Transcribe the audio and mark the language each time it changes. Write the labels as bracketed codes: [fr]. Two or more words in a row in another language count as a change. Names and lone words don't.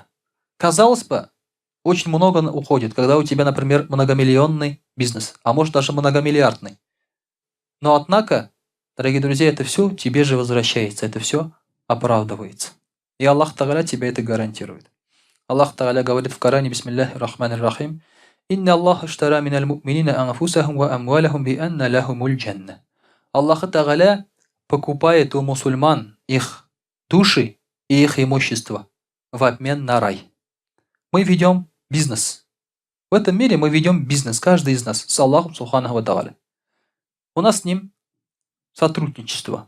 [ru] Казалось бы, очень много уходит, когда у тебя, например, многомиллионный бизнес, а может даже многомиллиардный. Но однако, дорогие друзья, это все тебе же возвращается, это все оправдывается. И Аллах Тааля тебе это гарантирует. Аллах Тааля говорит в Коране, [ar] بسم الله الرحمن الرحيم إن الله اشترى من المؤمنين أنفسهم وأموالهم بأن لهم الجنة». [ru] Аллах Тааля покупает у мусульман их души и их имущество в обмен на рай. Мы ведем бизнес. В этом мире мы ведем бизнес, каждый из нас, с Аллахом [ar] سبحانه وتعالى. [ru] У нас с ним сотрудничество.